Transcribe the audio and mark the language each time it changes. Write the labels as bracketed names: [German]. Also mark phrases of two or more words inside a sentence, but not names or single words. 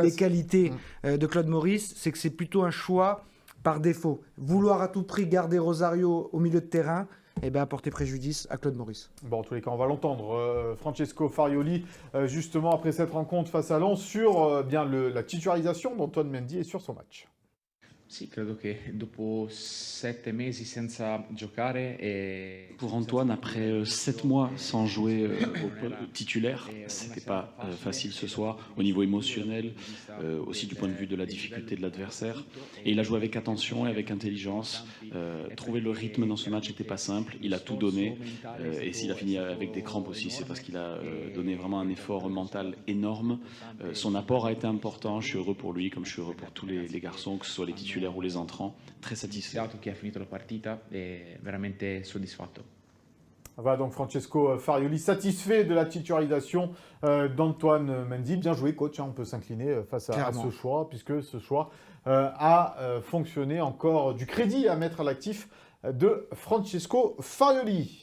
[French] les qualités de Claude Maurice, c'est que c'est plutôt un choix par défaut. Vouloir à tout prix garder Rosario au milieu de terrain, apporter préjudice à Claude Maurice. Bon, en tous les cas, on va l'entendre. Francesco Farioli, justement, après cette rencontre face à Lens, sur la titularisation d'Antoine Mendy et sur son match. [Italian] Sì, credo che dopo 7 mesi senza giocare [French] Pour Antoine, après 7 mois sans jouer au titulaire, c'était pas facile ce soir, au niveau émotionnel, aussi du point de vue de la difficulté de l'adversaire. Et il a joué avec attention et avec intelligence. Trouver le rythme dans ce match n'était pas simple. Il a tout donné. Et s'il a fini avec des crampes aussi, c'est parce qu'il a donné vraiment un effort mental énorme. Son apport a été important. Je suis heureux pour lui, comme je suis heureux pour tous les garçons, que ce soit les titulaires ou les entrants, très satisfait. [Italian] Che ha finito la partita e veramente soddisfatto. [French] Voilà donc Francesco Farioli, satisfait de la titularisation d'Antoine Mendy. Bien joué coach, on peut s'incliner face à ce choix, puisque ce choix a fonctionné. Encore du crédit à mettre à l'actif de Francesco Farioli.